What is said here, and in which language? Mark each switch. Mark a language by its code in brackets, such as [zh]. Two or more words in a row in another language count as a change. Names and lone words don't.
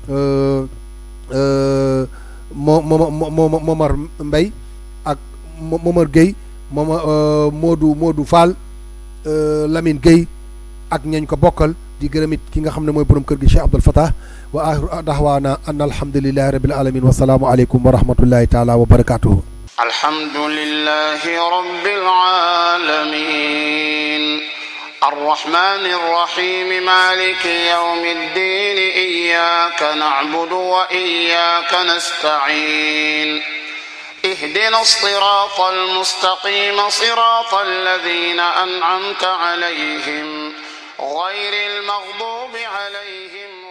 [wo] Momar Mbaye ak Momar Gueye Modou Fall Lamine Gueye ak ñañ ko bokkal di gërëm it ki nga xam ne mooy borom kër gi Cheikh Abdoul Fattah [ar] وآخر دعوانا أن الحمد لله رب العالمين والسلام عليكم ورحمة الله تعالى وبركاته الحمد لله رب العالمين الرحمن الرحيم مالك يوم الدين إياك نعبد وإياك نستعين اهدنا الصراط المستقيم صراط الذين أنعمت عليهم غير المغضوب عليهم